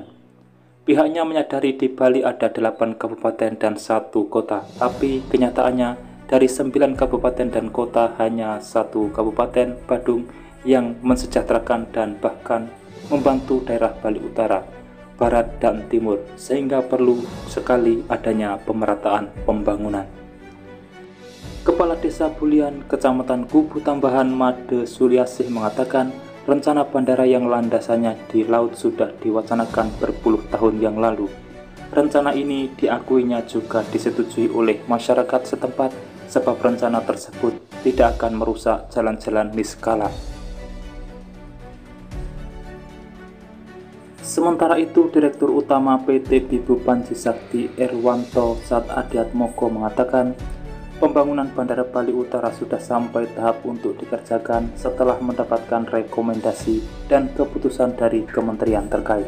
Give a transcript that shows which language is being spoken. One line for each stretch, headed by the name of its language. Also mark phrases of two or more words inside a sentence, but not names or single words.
Indonesian: Pihaknya menyadari di Bali ada 8 kabupaten dan 1 kota, tapi kenyataannya dari 9 kabupaten dan kota hanya 1 kabupaten, Badung, yang mensejahterakan dan bahkan membantu daerah Bali Utara, Barat, dan Timur, sehingga perlu sekali adanya pemerataan pembangunan. Kepala Desa Bulian, Kecamatan Kubu Tambahan, Made Suliasih mengatakan rencana bandara yang landasannya di laut sudah diwacanakan berpuluh tahun yang lalu. Rencana ini diakuinya juga disetujui oleh masyarakat setempat sebab rencana tersebut tidak akan merusak jalan-jalan niskala. Sementara itu, Direktur Utama PT Bibu Panji Sakti Erwanto Satadiatmoko mengatakan, pembangunan Bandara Bali Utara sudah sampai tahap untuk dikerjakan setelah mendapatkan rekomendasi dan keputusan dari kementerian terkait.